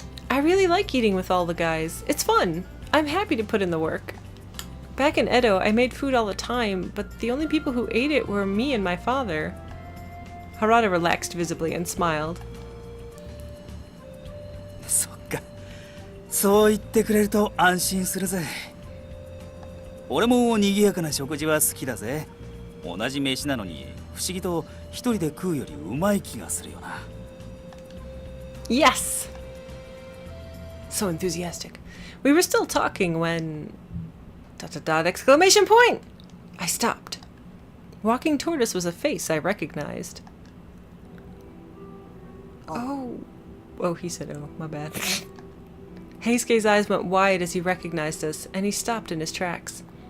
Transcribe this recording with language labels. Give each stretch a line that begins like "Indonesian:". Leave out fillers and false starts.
English: I really like eating with all the guys. It's fun. I'm happy to put in the work. Back in Edo, I made food all the time, but the only people who ate it were me and my father. Harada relaxed visibly and smiled.
Japanese: そっか。そう言ってくれると安心するぜ。俺も賑やかな食事は好きだぜ。同じ飯なのに不思議と一人で食うよりうまい気がするよな。
English: Yes! So enthusiastic. We were still talking when... ... exclamation point! I stopped. Walking toward us was a face I recognized. Oh, he said, oh, my bad. Heisuke's eyes went wide as he recognized us, and he stopped in his tracks.